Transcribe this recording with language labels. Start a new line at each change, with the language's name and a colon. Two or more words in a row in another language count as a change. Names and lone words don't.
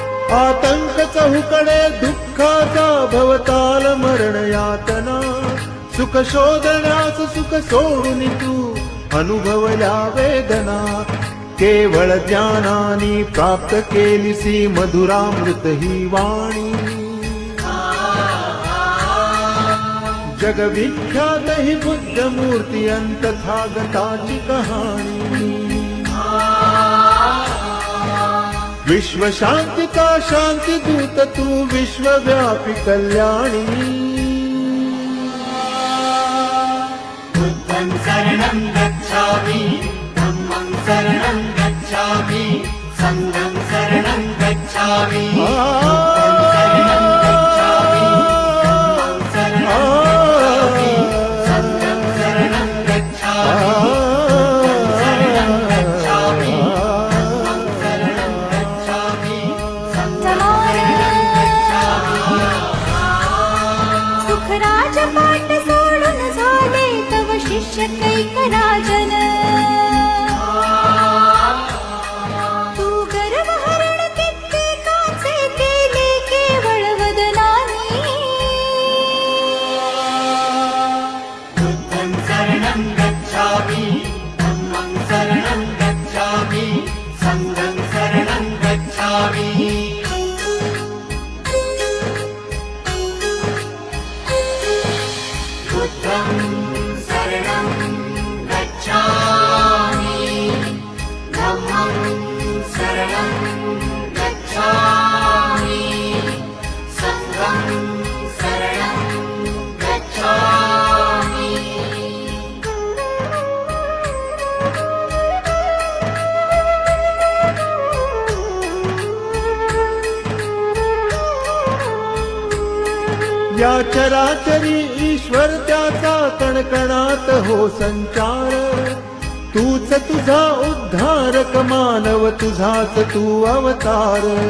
Marathi: आतंक चहूकडे दुःखाचा भवताल मरण यातना सुख शोधण्यास सुख सोडून तू अनुभवल्या वेदना केवळ ज्ञानानी प्राप्त केलीसी मधुरामृत ही वाणी जगविख्यात ही बुद्ध मूर्ती अंतथागताची कहाणी विश्व शांति का शांति दूत तू विश्वव्यापी कल्याणी
Pali: बुद्धं शरणं गच्छामि धम्मं शरणं गच्छामि संघं शरणं गच्छामि बुद्धं शरणं गच्छामि धम्मं शरणं गच्छामि संघं शरणं गच्छामि बुद्धं शरणं गच्छामि धम्मं शरणं गच्छामि संघं शरणं गच्छामि
Marathi: सुखराज पाठ सोडून झाले तव शिष्य कैक राजन तू गर्वहरण कित्येकाचे केले केवळ वदनानी
Pali: बुद्धं शरणं गच्छामि धम्मं शरणं गच्छामि संघं शरणं गच्छामि बुद्धं शरणं गच्छामि धम्मं शरणं गच्छामि संघं शरणं गच्छामि
Marathi: या चराचरी ईश्वर त्याचा कणकणात हो संचार तूच तुझा उद्धारक मानव तुझाच तू अवतार